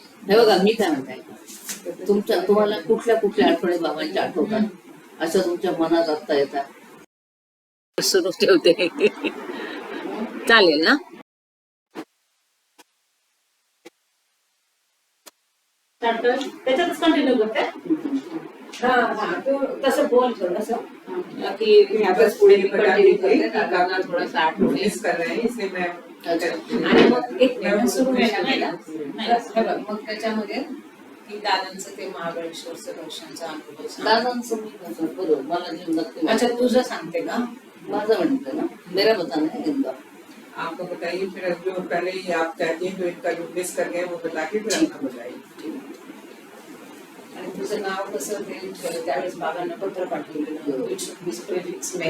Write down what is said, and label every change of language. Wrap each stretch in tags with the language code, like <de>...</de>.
<mr>हे बघा मी काय म्हणताय तुम्हाला कुठल्या कुठल्या आठवणी बाबांच्या आठवतात असं तुमच्या मनात आता येतात? सुरू ठेवते चालेल ना त्याच्यातच कंटिन्यू करते तू तसं बोल थोडंसं की आताच पुढे continue करते, काकांना थोडंसं आठवण येईल.</mr> <hi>मिस कर रहे हैं इसलिए मैं</hi> <mr>आणि मग एक मिनिट सुरू व्हायला नाही ना हे बघ, मग त्याच्यामध्ये की दादांचं ते महाबळेश्वरचं दर्शनचा अनुभव सांग. दादांचं मी कसं बरोबर मला जे नक्की अच्छा तुझं सांगते का माझं म्हणतं ना</mr> <hi>मेरा बताना है इनका. आपको बताइए फिर जो पहले ही आप चाहती हैं जो इनका जो मिस कर गए वो बता के फिर अपना बताइए.</hi> <mr>आणि तुझं नाव कसं ते त्यावेळेस बाबांना पत्र पाठवलेलं</mr> <en>it should be prefix</en>